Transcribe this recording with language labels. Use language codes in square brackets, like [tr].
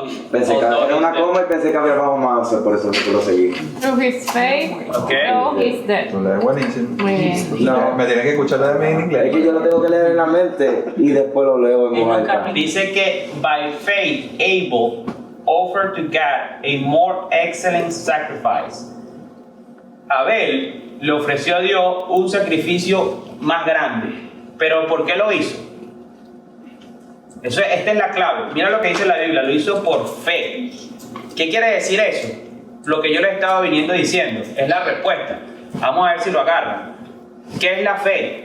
[es] Pensé que era una coma y pensé que había más, por eso lo seguí. [en] Through his faith, through his death. [es] Tú lees buenísimo. Muy bien. No, me tienes que escuchar de mí en inglés. Es que yo lo tengo que leer en la mente y después lo leo en voz alta. Dice que [en] by faith Abel offered to God a more excellent sacrifice. [es] Abel le ofreció a Dios un sacrificio más grande. ¿Pero por qué lo hizo? Esta es la clave. Mira lo que dice la Biblia, lo hizo por fe. ¿Qué quiere decir eso? Lo que yo les estaba viniendo diciendo, es la respuesta. Vamos a ver si lo agarran. ¿Qué es la fe?